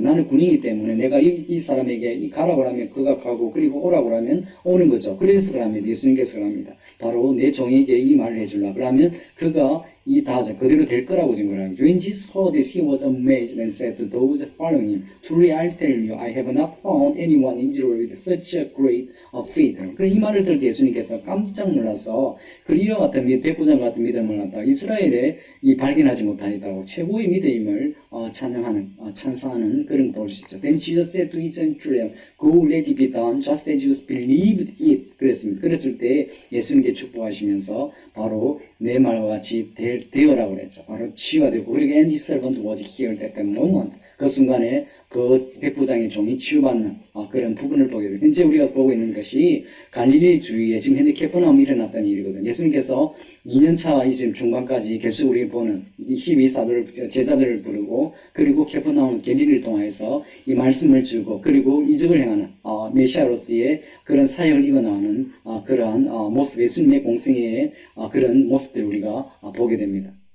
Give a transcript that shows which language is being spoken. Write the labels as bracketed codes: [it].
[ko] 나는 군인이기 때문에 내가 이 사람에게 가라고 하면 그가 가고 그리고 오라고 하면 오는 거죠. 그래서 그럽니다. 예수님께서 그럽니다. 바로 내 종에게 이 말을 해주려. 그러면 그가 그대로 될 거라고 증거합니다. [en] When Jesus heard this, he was amazed and said to those following him, Truly I tell you, I have not found anyone in Israel with such a great faith. [ko] 이 말을 들을 때 예수님께서 깜짝 놀라서 이와 같은 백부장 같은 믿음을 갖다 이스라엘에 발견하지 못하였다고 최고의 믿음을 찬사하는 그런 걸 볼 수 있죠. [en] Then Jesus said to each centurion, Go, let it be done, just as you believed it. [ko] 그랬습니다. 그랬을 때 예수님께 축복하시면서 바로 내 말과 같이 되어라고 그랬죠. 바로 치유가 되고 그리고 [en] and his servant was healed at that moment. [ko] 그 순간에 그 백부장의 종이 치유받는 그런 부분을 보게 돼요. 현재 우리가 보고 있는 것이 갈릴리 주위에 지금 현재 캐퍼나움이 일어났던 일이거든요. 예수님께서 2년차 지금 중반까지 계속 우리가 보는 12사도를 제자들을 부르고 그리고 캐퍼나움 갈릴리를 통해서 이 말씀을 주고 그리고 이적을 행하는 메시아로서의 그런 사역을 이어나가는 그러한 모습, 예수님의 공생애의 그런 모습들을 우리가 보게 됩니다.